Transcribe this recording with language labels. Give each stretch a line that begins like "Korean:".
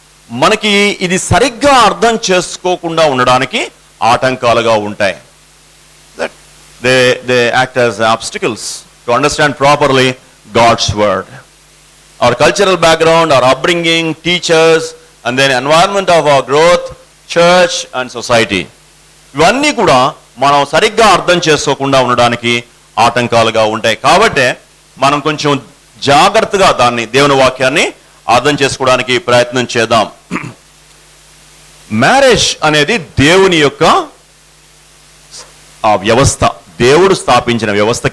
Telugu: మనకి ఇది సరిగ్గా అర్థం చేసుకోకుండా ఉండడానికి ఆటంకాలుగా ఉంటాయి.
English: They act as obstacles to understand properly God's word. Our cultural background, our upbringing, teachers, and then environment of our growth, church and society.
Telugu: ఇవన్నీ కూడా మనం సరిగ్గా అర్థం చేసుకోకుండా ఉండడానికి ఆటంకాలుగా ఉంటాయి. కాబట్టి మనం కొంచెం జాగ్రత్తగా దేవుని వాక్యాన్ని అర్థం చేసుకోవడానికి ప్రయత్నం చేద్దాం. మ్యారేజ్ అనేది దేవుని యొక్క ఆ వ్యవస్థ, దేవుడు స్థాపించిన వ్యవస్థ.